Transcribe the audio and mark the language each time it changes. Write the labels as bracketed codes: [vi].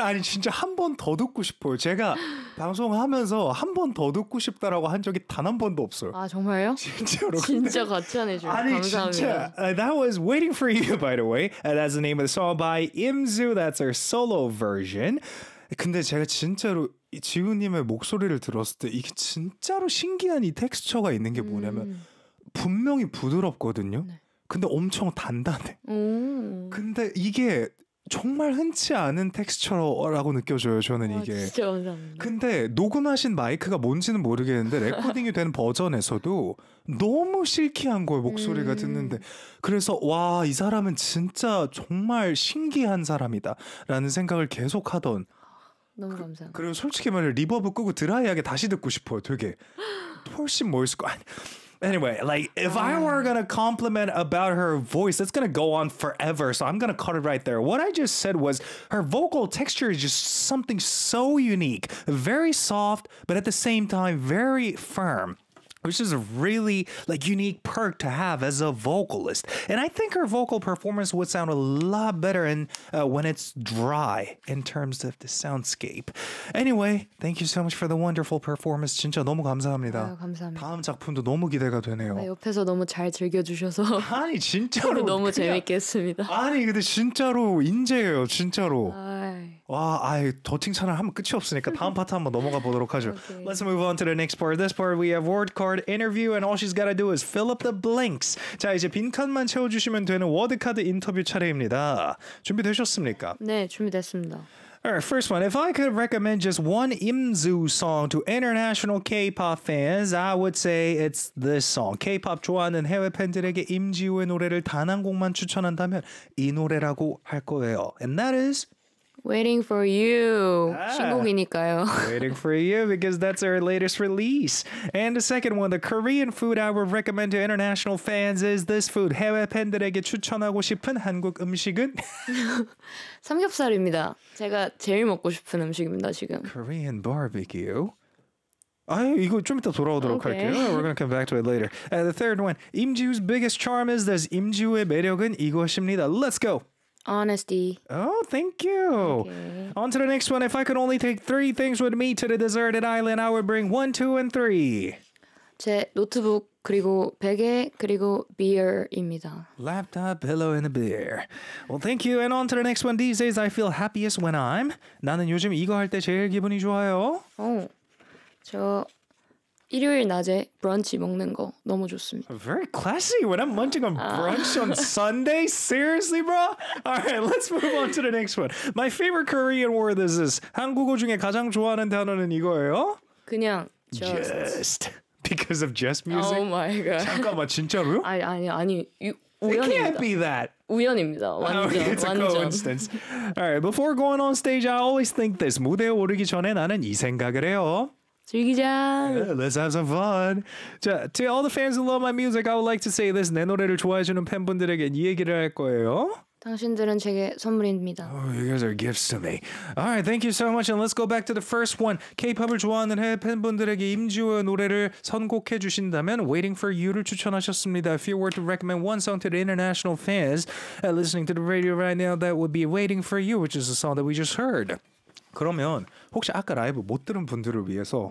[ko] 아니 진짜 한 번 더 듣고 싶어요. 제가 방송하면서 한 번 더 듣고 싶다라고 한 적이 단 한 번도 없어요. 아 정말요? 진짜로. 진짜 과찬해줘요. 아니 감사합니다. 진짜. [en] That was Waiting For You by the way. That's the name of the song by Imzu. That's her solo version. [ko] 근데 제가 진짜로 지우님의 목소리를 들었을 때 이게 진짜로 신기한 이 텍스처가 있는 게 뭐냐면 분명히 부드럽거든요. 네. 근데 엄청 단단해. 근데 이게 정말 흔치 않은 텍스처라고 느껴져요. 저는 와, 이게. 진짜 감사합니다. 근데 녹음하신 마이크가 뭔지는 모르겠는데 레코딩이 된 버전에서도 너무 실키한 거예요. 목소리가 듣는데. 그래서 와, 이 사람은 진짜 정말 신기한 사람이다 라는 생각을 계속 하던. 너무 감사합니다. 그리고 솔직히 말해 리버브 끄고 드라이하게 다시 듣고 싶어요. 되게. 훨씬 멋있을 거 아니야. [en] Anyway, like, if I were going to compliment about her voice, it's going to go on forever, so I'm going to cut it right there. What I just said was her vocal texture is just something so unique, very soft, but at the same time, very firm, which is a really, like, unique perk to have as a vocalist. And I think her vocal performance would sound a lot better in, when it's dry in terms of the soundscape. Anyway, thank you so much for the wonderful performance. [ko] 진짜 너무 감사합니다. 아유, 감사합니다. 다음 작품도 너무 기대가 되네요. 네, 옆에서 너무 잘 즐겨주셔서 아니, 진짜로 너무 그냥, 재밌게 했습니다. 아니, 근데 진짜로 인재예요, 진짜로. 와, 아이, 더 칭찬을 하면 끝이 없으니까 다음 파트 한번 넘어가 보도록 하죠. [en] Okay. Let's move on to the next part. This part we have word card interview and all she's got to do is fill up the blanks. [ko] 자, 이제 빈칸만 채워주시면 되는 워드카드 인터뷰 차례입니다. 준비되셨습니까? 네, 준비됐습니다. [en] Alright, first one. If I could recommend just one Imzu song to international K-pop fans, I would say it's this song. [ko] K-pop 좋아하는 해외 팬들에게 임지우의 노래를 단 한 곡만 추천한다면 이 노래라고 할 거예요. [en] And that is... [ko] Waiting For You. 아, 신곡이니까요. [en] Waiting For You because that's our latest release. And the second one, the Korean food I would recommend to international fans is this food. [ko] 해외 팬들에게 추천하고 싶은 한국 음식은? 삼겹살입니다. 제가 제일 먹고 싶은 음식입니다, 지금. [en] Korean barbecue. [ko] 아, 이거 좀 이따 돌아오도록 okay. 할게요. [en] We're going to come back to it later. And the third one, 임지우's biggest charm is this. [ko] 임지우의 매력은 이것입니다. [en] Let's go. Honesty. Oh, thank you. Okay. On to the next one. If I could only take three things with me to the deserted island, I would bring one, two, and three. [ko] 제 노트북, 그리고 베개, 그리고 beer입니다. [en] Laptop, pillow, and a beer. Well, thank you. And on to the next one. These days, I feel happiest when I'm... [ko] 나는 요즘 이거 할 때 제일 기분이 좋아요. 오, 저... 일요일 낮에 브런치 먹는 거 너무 좋습니다. [en] Very classy. When I'm munching on brunch on Sunday? Seriously, bro? Alright, let's move on to the next one. My favorite Korean word is this. [ko] 한국어 중에 가장 좋아하는 단어는 이거예요? 그냥 [en] just. Because of just music? Oh my god. [ko] 잠깐만, 진짜로요? 아니. [en] It can't be that. [ko] 우연입니다. 완전, [en] okay, it's [ko] 완전. [en] A coincidence. Alright, before going on stage, I always think this. [ko] 무대에 오르기 전에 나는 이 생각을 해요. 즐기자. [en] Yeah, let's have some fun. 자, to all the fans who love my music, I would like to say this. [ko] 내 노래를 좋아해주는 팬분들에게 이 얘기를 할 거예요. 당신들은 제게 선물입니다. [en] Oh, you guys are gifts to me. All right, thank you so much. And let's go back to the first one. [ko] K-pop을 좋아하는 해외 팬분들에게 임지우의 노래를 선곡해 주신다면 Waiting For You를 추천하셨습니다. [en] If you were to recommend one song to the international fans listening to the radio right now, that would be Waiting For You, which is a song that we just heard. [ko] 그러면 혹시 아까 라이브 못 들은 분들을 위해서